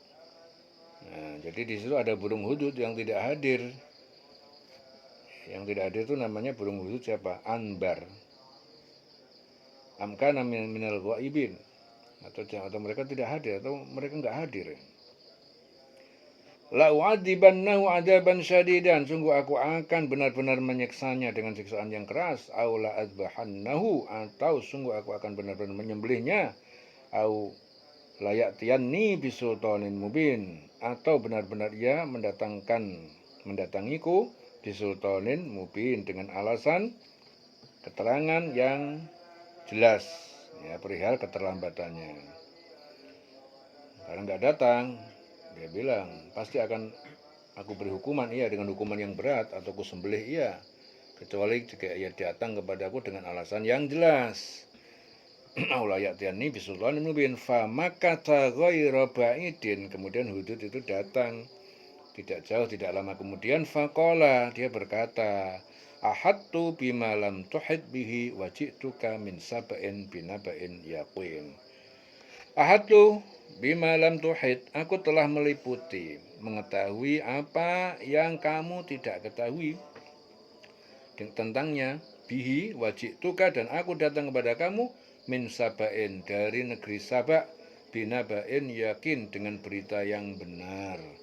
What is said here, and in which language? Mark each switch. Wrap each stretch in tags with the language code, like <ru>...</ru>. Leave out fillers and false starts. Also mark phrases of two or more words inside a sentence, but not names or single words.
<id>Nah, jadi di situ ada burung hudhud yang tidak hadir. Yang tidak hadir itu namanya burung hudhud siapa? Anbar.</id> <ar>أم كان من الغائبين,</ar> <id>atau mereka tidak hadir, atau mereka enggak hadir.</id> <ar>لأعذبنه عذابا شديدا,</ar> <id>sungguh aku akan benar-benar menyiksanya dengan siksaan yang keras.</id> <ar>أو لأذبحنه,</ar> <id>atau sungguh aku akan benar-benar menyembelihnya.</id> <ar>أو ليأتيني بسلطان مبين,</ar> <id>atau benar-benar ia mendatangiku</id> <ar>بسلطان مبين,</ar> <id>dengan alasan keterangan yang jelas, ya, perihal keterlambatannya. Karena enggak datang, dia bilang, pasti akan aku beri hukuman ia dengan hukuman yang berat, atau aku sembelih ia, kecuali jika ia datang kepadaku dengan alasan yang jelas.</id> <ar>أو ليأتيني بسلطان مبين فمكث غير بعيد,</ar> <id>kemudian hudud itu datang tidak jauh, tidak lama kemudian. Faqala, dia berkata,</id> <ar>أحطت بما لم تحط به وجئتك من سبإ بنبإ يقين. أحطت بما لم تحط,</ar> <id>aku telah meliputi, mengetahui apa yang kamu tidak ketahui tentangnya.</id> <ar>به وجئتك,</ar> <id>dan aku datang kepada kamu,</id> <ar>من سبإ,</ar> <id>dari negeri Sabak,</id> <ar>بنبإ يقين,</ar> <id>dengan berita yang benar.</id>